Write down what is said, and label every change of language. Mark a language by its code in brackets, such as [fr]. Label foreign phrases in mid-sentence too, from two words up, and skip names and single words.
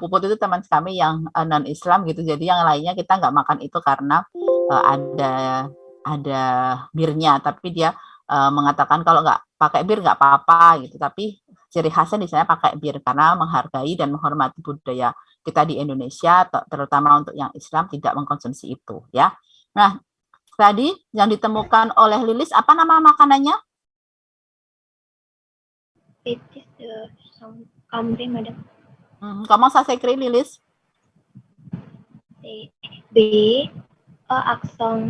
[id] Puput itu teman kami yang non Islam gitu, jadi yang lainnya kita nggak makan itu karena ada birnya, tapi dia mengatakan kalau nggak pakai bir nggak apa-apa gitu, tapi ciri khasnya di sana pakai bir karena menghargai dan menghormati budaya kita di Indonesia, terutama untuk yang Islam, tidak mengkonsumsi itu, ya. Nah, tadi yang ditemukan oleh Lilis, apa nama makanannya? Betis Cambre, Madam. [fr] Comment ça s'écrit, Lilis? [id] B aksen.